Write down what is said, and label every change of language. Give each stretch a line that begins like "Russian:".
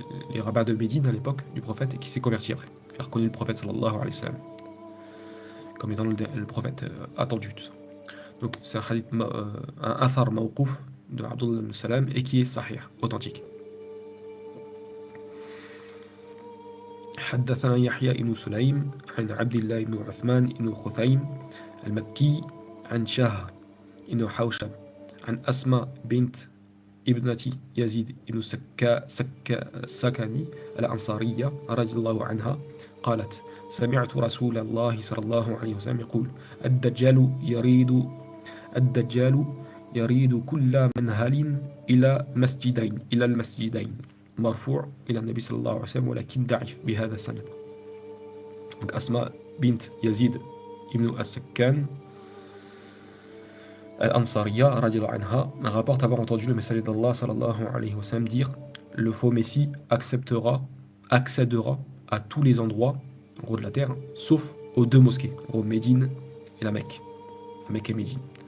French: les rabbins de Médine à l'époque du prophète et qui s'est converti après, qui a reconnu le prophète sallallahu alayhi wa sallam comme étant le prophète attendu. Tout ça. Donc c'est un hadith, un athar mawqouf de Abdullah ibn Salam et qui est sahih, authentique.
Arabic: حدثنا يحيى بن سليم عن عبد الله بن عثمان بن خثيم المكي عن شهر بن حوشب عن أسماء بنت ابنة يزيد بن سكني الأنصارية رضي الله عنها قالت سمعت رسول الله صلى الله عليه وسلم يقول الدجال يريد كل منهل إلى المسجدين مرفوع إلى النبي صلى الله عليه وسلم ولكن ضعيف بهذا السند.
French: Donc Asma bint Yazid ibn As-Sakkan Al-Ansariya radiallahu anha rapporte avoir entendu le messager d'Allah sallallahu alayhi wa sallam dire le faux messie accédera à tous les endroits en gros de la terre sauf aux deux mosquées, en gros Médine et la Mecque et Médine.